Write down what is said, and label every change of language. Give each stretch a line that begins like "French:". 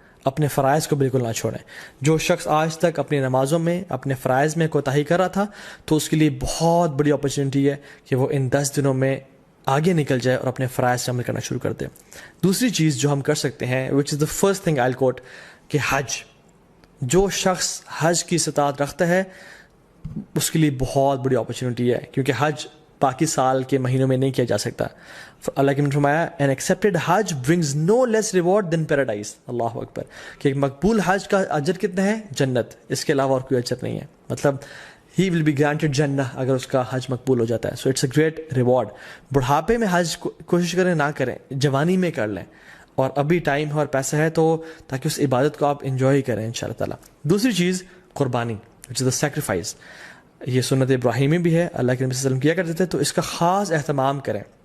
Urdu: اپنے فرائض کو بالکل نہ چھوڑیں. جو شخص آج تک اپنی نمازوں میں اپنے فرائض میں کوتاہی کر رہا تھا, تو اس کے لیے بہت بڑی اپرچونٹی ہے کہ وہ ان 10 دنوں میں آگے نکل جائے اور اپنے فرائض سے عمل کرنا شروع کر دے. دوسری چیز جو ہم کر سکتے ہیں,
English: which is the first thing I quote,
Urdu: کہ حج. جو شخص حج کی استطاعت رکھتا ہے اس کے لیے بہت بڑی اپرچونٹی ہے, کیونکہ حج باقی سال کے مہینوں میں نہیں کیا جا سکتا. اللہ کے نے فرمایا
English: an accepted Hajj brings no less reward than paradise.
Urdu: اللہ اکبر. کہ ایک مقبول حج کا اجر کتنا ہے؟ جنت, اس کے علاوہ اور کوئی اجر نہیں ہے. مطلب
English: he will be granted
Urdu: جنہ اگر اس کا حج مقبول ہو جاتا ہے.
English: so it's a great reward.
Urdu: بڑھاپے میں حج کوشش کریں نہ کریں, جوانی میں کر لیں, اور ابھی ٹائم ہے اور پیسہ ہے تو تاکہ اس عبادت کو آپ انجوائے کریں انشاءاللہ تعالیٰ. دوسری چیز قربانی,
English: which is the sacrifice.
Urdu: یہ سنت ابراہیمی بھی ہے, اللہ کے نبی صلی اللہ علیہ وسلم کیا کرتے تھے, تو اس کا خاص اہتمام کریں.